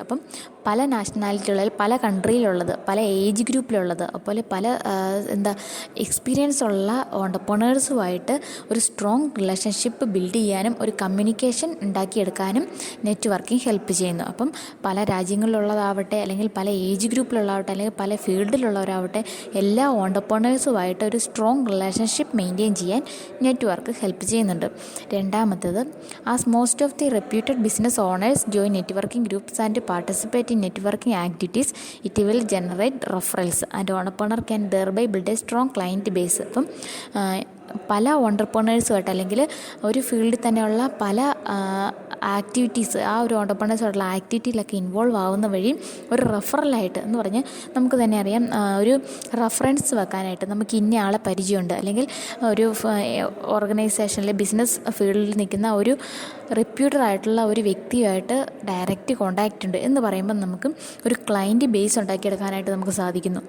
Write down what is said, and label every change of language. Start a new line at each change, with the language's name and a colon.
Malayalam: അപ്പം പല നാഷണാലിറ്റികളിൽ, പല കൺട്രിയിലുള്ളത്, പല ഏജ് ഗ്രൂപ്പിലുള്ളത്, അതുപോലെ പല എക്സ്പീരിയൻസ് ഉള്ള ഓണ്ടർപ്രണേഴ്സുമായിട്ട് ഒരു സ്ട്രോങ് റിലേഷൻഷിപ്പ് ബിൽഡ് ചെയ്യാനും ഒരു കമ്മ്യൂണിക്കേഷൻ ഉണ്ടാക്കിയെടുക്കാനും നെറ്റ്വർക്കിംഗ് ഹെൽപ്പ് ചെയ്യുന്നു. അപ്പം പല രാജ്യങ്ങളിലുള്ളതാവട്ടെ, അല്ലെങ്കിൽ പല ഏജ് ഗ്രൂപ്പിലുള്ളതാവട്ടെ, അല്ലെങ്കിൽ പല ഫീൽഡിലുള്ളവരാവട്ടെ, എല്ലാ ഓണ്ടർപ്രണേഴ്സുമായിട്ട് ഒരു സ്ട്രോങ് റിലേഷൻഷിപ്പ് മെയിൻറ്റെയിൻ ചെയ്യാൻ നെറ്റ്വർക്ക് ഹെൽപ്പ് ചെയ്യുന്നുണ്ട്.
English: രണ്ടാമത്തേത്, as most of the reputed business owners join networking groups and participate in networking activities, it will generate referrals and entrepreneur can thereby build a strong client base.
Malayalam: അപ്പം പല ഓണ്ടർപ്രണേഴ്സുമായിട്ട്, അല്ലെങ്കിൽ ഒരു ഫീൽഡിൽ തന്നെയുള്ള പല ആക്ടിവിറ്റീസ്, ആ ഒരു ഓണ്ടർപ്രണേഴ്സുമായിട്ടുള്ള ആക്ടിവിറ്റിയിലൊക്കെ ഇൻവോൾവ് ആവുന്ന വഴി ഒരു റെഫറലായിട്ട് എന്ന് പറഞ്ഞ് നമുക്ക് തന്നെ അറിയാം, ഒരു റെഫറൻസ് വെക്കാനായിട്ട് നമുക്ക് ഇന്ന ആളെ പരിചയമുണ്ട്, അല്ലെങ്കിൽ ഒരു ഓർഗനൈസേഷനിൽ ബിസിനസ് ഫീൽഡിൽ നിൽക്കുന്ന ഒരു റെപ്യൂട്ടഡ് ആയിട്ടുള്ള ഒരു വ്യക്തിയുമായിട്ട് ഡയറക്റ്റ് കോണ്ടാക്റ്റ് ഉണ്ട് എന്ന് പറയുമ്പോൾ നമുക്ക് ഒരു ക്ലയൻറ്റ് ബേസ് ഉണ്ടാക്കിയെടുക്കാനായിട്ട് നമുക്ക് സാധിക്കുന്നു.